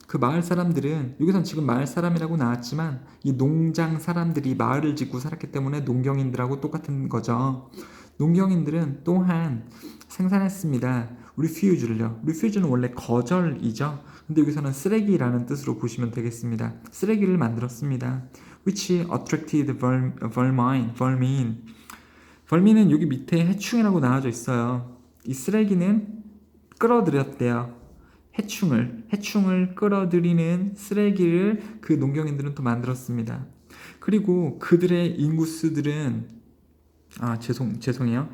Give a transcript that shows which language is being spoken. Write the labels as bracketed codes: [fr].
[ko] 그 마을 사람들은 여기선 지금 마을 사람이라고 나왔지만 이 농장 사람들이 마을을 짓고 살았기 때문에 농경인들하고 똑같은 거죠. 농경인들은 또한 생산했습니다. 리퓨즈를요. 리퓨즈는 원래 거절이죠. 근데 여기서는 쓰레기라는 뜻으로 보시면 되겠습니다. 쓰레기를 만들었습니다. [en] Which attracted vermin. [ko] vermin은 여기 밑에 해충이라고 나와져 있어요. 이 쓰레기는 끌어들였대요. 해충을 끌어들이는 쓰레기를 그 농경인들은 또 만들었습니다. 그리고 그들의 인구수들은 죄송해요.